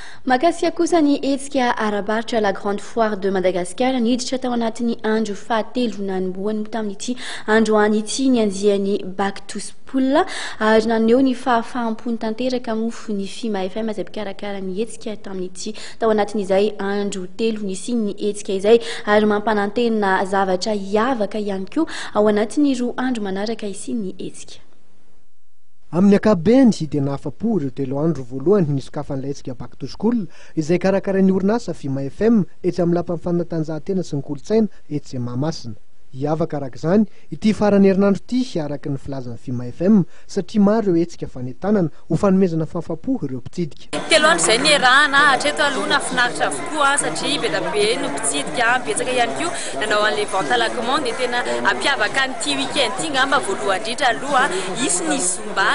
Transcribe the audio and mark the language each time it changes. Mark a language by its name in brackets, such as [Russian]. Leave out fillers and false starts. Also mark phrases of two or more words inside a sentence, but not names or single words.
[Malagasy] Makasika kosa ny hetsika arabaritra la grande foire de Madagascar niditra tao anatin'ny andro fahatelo nanomboany tamin'ity androany ity ny andiany back to school ary naneho ny fahafaham-po tanteraka mofo ny Fimafm izay karakarain'ny hetsika tamin'ity tao anatin'izay andro telo nisin'ny hetsika izay ary mampanantena zavatra Hihavaka ihany koa ao anatin'ny roa andro manaraka isin'ny hetsika. Amin'ny ankapobeny dia nahafa-po ireo telo andro voalohany nisokafan'ilay hetsika back to school izay karakarain'ny oriansa Fimafm etsy amin'ny lapan'ny fanatanjahan-tena sy ny kolontsaina etsy Mahamasina. Hihavaka araka izany ity faran'ny herinandro ity araka ny filazan'ny Fimafm satria maro ireo hetsika fanentanana ho fanomezana fahafa-po ireo mpitsidika. Telo andro izay nierahana hatreto aloha nafinaritra avokoa satria be da be no mpitsidika betsaka ihany koa nanao an'ilay [French] vente à la commande [Malagasy] dia tena ampiavaka an'ity week-end ity ngamba voalohany indrindra aloha isy ny zumba